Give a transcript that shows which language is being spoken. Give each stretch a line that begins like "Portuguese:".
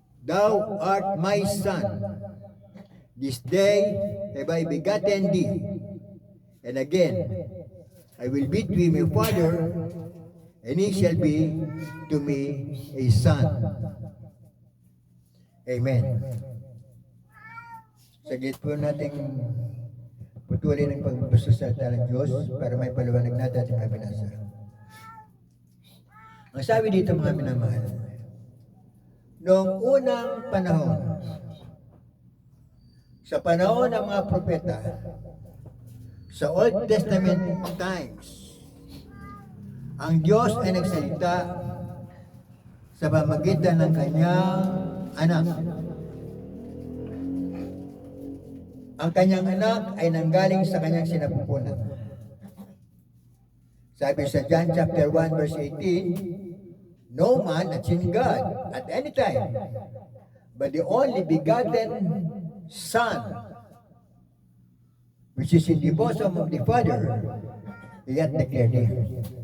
English: Thou art my son. This day have I begotten thee. And again, I will be to him a father, and he shall be to me a son. Amen.
Filipino: Saglit po natin putulin ang pagbasa sa salita ng Diyos para may paliwanag natin ating mabinasa. Ang sabi dito mga minamahal, noong unang panahon, sa panahon ng mga propeta, sa
English: Old Testament times,
Filipino: ang Diyos ay nagsalita sa pamamagitan ng kanyang anak. Ang kanyang anak ay nanggaling sa kanyang sinapupunan. Sabi sa
English: John chapter 1 verse 18, no man has seen God at any time, but the only begotten Son, which is in the bosom of the Father, yet declared him.